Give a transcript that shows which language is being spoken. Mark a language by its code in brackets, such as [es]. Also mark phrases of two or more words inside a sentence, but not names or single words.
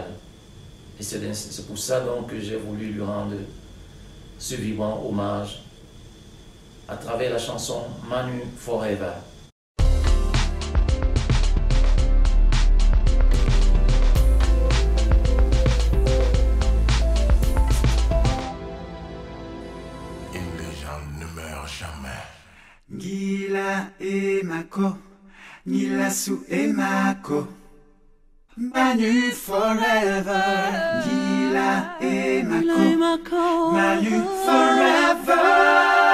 [fr] Et c'est pour ça donc que j'ai voulu lui rendre ce vivant hommage à travers la chanson Manu Forever. Une légende ne meurt jamais. Gila emako, Gila su emako, [en] Manu forever. Gila emako, Manu forever.